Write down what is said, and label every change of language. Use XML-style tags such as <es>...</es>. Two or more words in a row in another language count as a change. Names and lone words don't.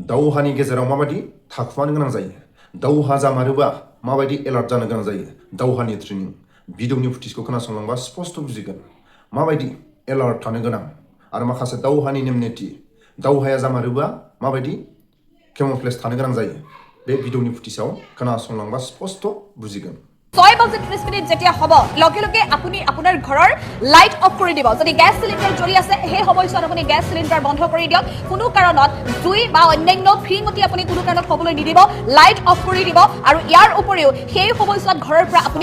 <brx>दावहानि गेजेराव माबायदि थाखुमानो गोनां जायो दावहा जामारोबा माबायदि एलार्ट जानो गोनां जायो दावहानि ट्रेनिं भिडिअनि फुटेजखौ खोनासंलांबा स्पष्ट बुजिगोन माबायदि एलार्ट थानो गोनां आरो माखासे दावहानि नेम निथि दावहाया जामारोबा माबायदि केमोफ्लेज थानो गोनां जायो बे भिडिअनि फुटेजाव खोनासंलांबा स्पष्ट बुजिगोन</brx> <as>6 বাজি 30 মিনিট যেতিয়া হ'ব লগে লগে আপুনি আপোনাৰ ঘৰৰ লাইট অফ কৰি দিব যদি গ্যাস সিলিন্ডাৰ জ্বলি আছে সেই সময়ছোৱাত আপুনি গ্যাস সিলিন্ডাৰ বন্ধ কৰি দিয়ক কোনো কাৰণত জুই বা অন্যান্য ফ্ৰিমতি আপুনি কোনো কাৰণত হ'বলৈ নিদিব লাইট অফ কৰি দিব আৰু ইয়াৰ উপৰিও সেই সময়ছোৱাত ঘৰৰ পৰা আপুনি</as>